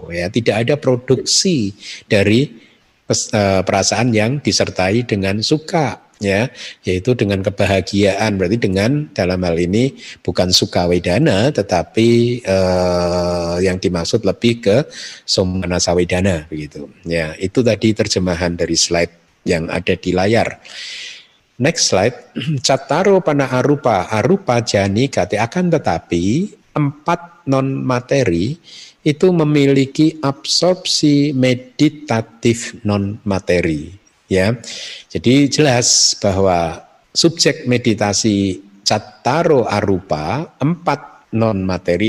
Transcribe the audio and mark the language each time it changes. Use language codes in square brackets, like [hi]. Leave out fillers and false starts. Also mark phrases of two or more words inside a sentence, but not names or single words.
[id] Ya, tidak ada produksi dari perasaan yang disertai dengan suka, ya, yaitu dengan kebahagiaan. Berarti dengan dalam hal ini bukan [pi] suka wedana, [id] tetapi yang dimaksud lebih ke [pi] somanasa wedana, [id] begitu. Ya, itu tadi terjemahan dari slide yang ada di layar. [en] Next slide. [pi] Cattaro pana arupa, arupa jani kate, [id] akan tetapi 4 non materi itu memiliki absorpsi meditatif non materi, ya. Jadi jelas bahwa subjek meditasi [pi] cattaro arupa, [id] 4 non materi.